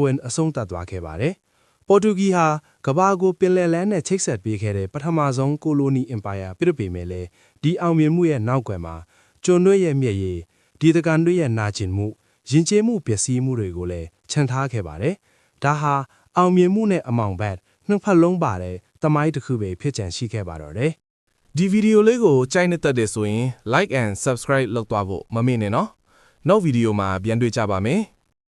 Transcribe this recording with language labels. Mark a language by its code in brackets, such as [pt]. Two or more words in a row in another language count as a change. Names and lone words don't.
[my] ဝင်အဆုံးသတ်သွားခဲ့ပါတယ်ပေါ်တူဂီဟာကမ္ဘာကိုပင်လယ်လမ်းနဲ့ချိတ်ဆက်ပေးခဲ့တဲ့ပထမဆုံးကိုလိုနီအင်ပါယာပြစ်ပေမဲ့လည်းဒီအောင်မြင်မှုရဲ့နောက်ကွယ်မှာကျွန်တွေရဲ့မျက်ရည်ဒီတကန်တွေရဲ့နာကျင်မှုယဉ်ကျေးမှုပျက်စီးမှုတွေကိုလည်းခြံထားခဲ့ပါတယ်ဒါဟာအောင်မြင်မှုနဲ့အမောင်ဘတ်နှစ်ဖက်လုံးပါတဲ့သမိုင်းတစ်ခုပဲဖြစ်ချင်ရှိခဲ့ပါတော့တယ် ဒီဗီဒီယိုလေးကိုကြိုက်နေတဲ့တဲ့ဆိုရင် [en] like and subscribe [my] လုပ်သွားဖို့မမေ့နဲ့နော်နောက်ဗီဒီယိုမှာပြန်တွေ့ကြပါမယ်